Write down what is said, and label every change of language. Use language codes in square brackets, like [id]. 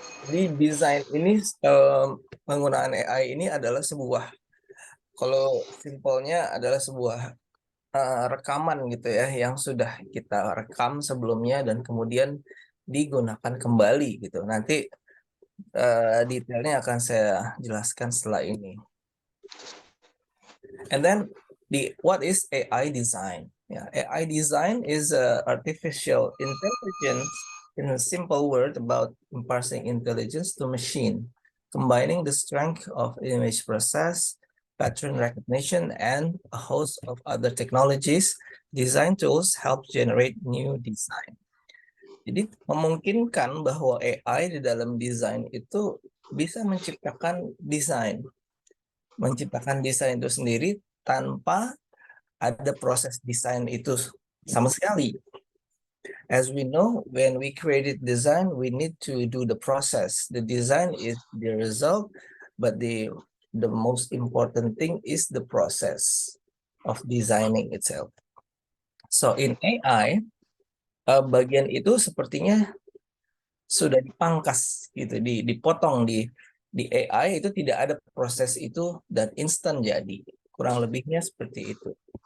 [id] Jadi desain ini, penggunaan AI ini adalah sebuah, kalau simpelnya adalah sebuah rekaman gitu ya, yang sudah kita rekam sebelumnya dan kemudian digunakan kembali gitu. Nanti detailnya akan saya jelaskan setelah ini. [en] And then what is AI design? Yeah, AI design is artificial intelligence, in a simple word, about imparting intelligence to machine, combining the strength of image process, pattern recognition, and a host of other technologies. Design tools help generate new design. [id] Jadi memungkinkan bahwa AI di dalam desain itu bisa menciptakan desain itu sendiri tanpa ada proses desain itu sama sekali. [en] As we know, when we created design, we need to do the process. The design is the result, but the most important thing is the process of designing itself. So in AI, [id] bagian itu sepertinya sudah dipangkas gitu, dipotong di AI itu tidak ada proses itu dan instan jadi. Kurang lebihnya seperti itu.